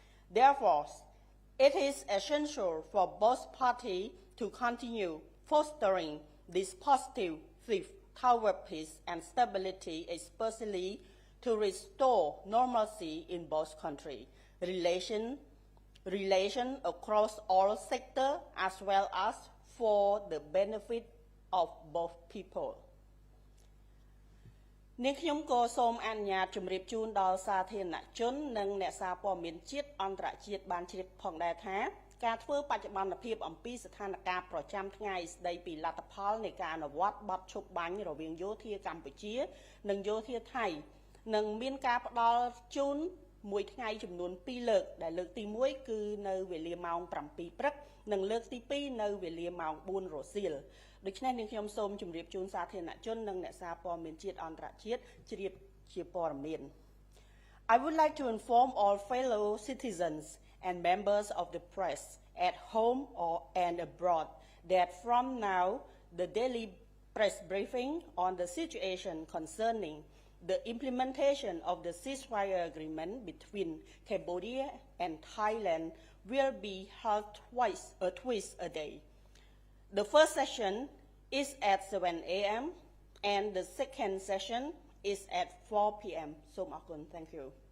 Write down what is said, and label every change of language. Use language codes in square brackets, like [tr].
[en] Therefore, it is essential for both parties to continue fostering this positive shift toward peace and stability, especially to restore normalcy in both countries, relation across all sectors, as well as for the benefit of both people. [km] នាងខ្ញុំក៏សូមអនុញ្ញាតជម្រាបជូនដល់សាធារណជននិងអ្នកសារព័ត៌មានជាតិអន្តរជាតិបានជ្រាបផងដែរថាការធ្វើបច្ចុប្បន្នភាពអំពីស្ថានភាពប្រចាំថ្ងៃស្ដីពីលទ្ធផលនៃការអនុវត្តបទឈប់បាញ់រវាងយោធាកម្ពុជានិងយោធាថៃ នឹងមានការផ្ដល់ជូនមួយថ្ងៃចំនួន2លើកដែលលើកទី1គឺនៅវេលាម៉ោង7ព្រឹកនិងលើកទី2នៅវេលាម៉ោង4រសៀល ដូច្នេះនាងខ្ញុំសូមជម្រាបជូនសាធារណជននិងអ្នកសារព័ត៌មានជាតិអន្តរជាតិជ្រាបជាព័ត៌មាន [en] I would like to inform all fellow citizens and members of the press at home and abroad that from now the daily press briefing on the situation concerning the implementation of the ceasefire agreement between Cambodia and Thailand will be held twice a day. The first session is at 7 a.m. and the second session is at 4 p.m. [km] សូមអរគុណ [en] Thank you.